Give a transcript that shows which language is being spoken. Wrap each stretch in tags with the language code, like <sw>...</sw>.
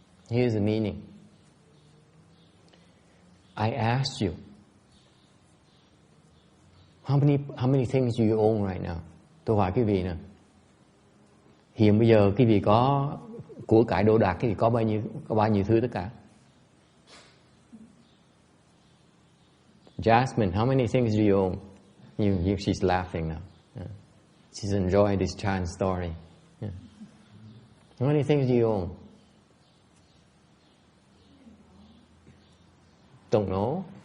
<en>Here's the meaning. I asked you, how many things do you own right now?</en> <vi>Tôi hỏi quý vị nè. Hiện bây giờ quý vị có của cải đồ đạc, quý vị có bao nhiêu thứ tất cả?</vi> <en>Jasmine, how many things do you own? She's laughing now. Yeah. She's enjoying this child's story. Yeah. How many things do you own? Don't know.</en>